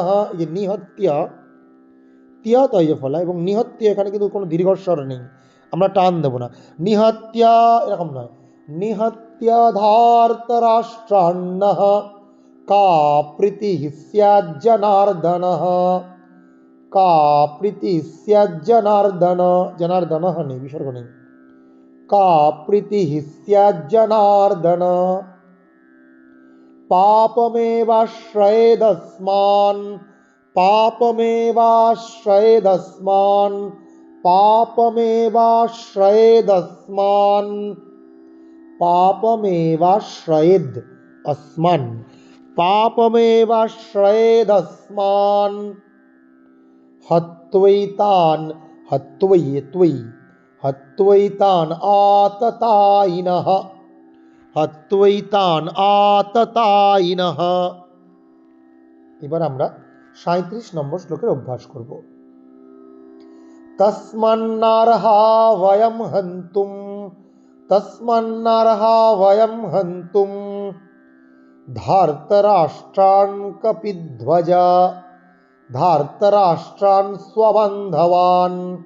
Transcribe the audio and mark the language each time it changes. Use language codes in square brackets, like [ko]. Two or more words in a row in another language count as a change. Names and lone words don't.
[bn] এই যে নিহত্য, তিয়া তয় ফলা, এবং নিহত্য এখানে কিন্তু কোনো দীর্ঘস্বর নেই, আমরা টান দেব না। নিহত্য এরকম নয়, [sa] নিহত্য ধার্তরাষ্ট্রান্নঃ কা প্রীতিঃ স্যাৎ জনার্দনঃ, কা প্রীতিঃ স্যাৎ জনার্দন, [bn] জনার্দনঃ নেই, বিসর্গ নেই। [sa] का प्रीतिः स्यात् जनार्दन, पापमेवाश्रयेदस्मान्, पापमेवाश्रयेदस्मान्, पापमेवाश्रयेदस्मान्, पापमेवाश्रयेद् अस्मान्, पापमेवाश्रयेदस्मान्, हत्वैतान्, हत्वै त्वयि, हत्वैतान् आततायिनः, हत्वैतान् आततायिनः। [bn] এবার আমরা ৩৭ নম্বর শ্লোকের অভ্যাস করব। [sa] তস্মান্নার্হা বয়ম হন্তুম, তস্মান্নার্হা বয়ম হন্তুম ধার্তরাষ্ট্রান কপিধ্বজা, ধার্তরাষ্ট্রান स्वबन्धवान्,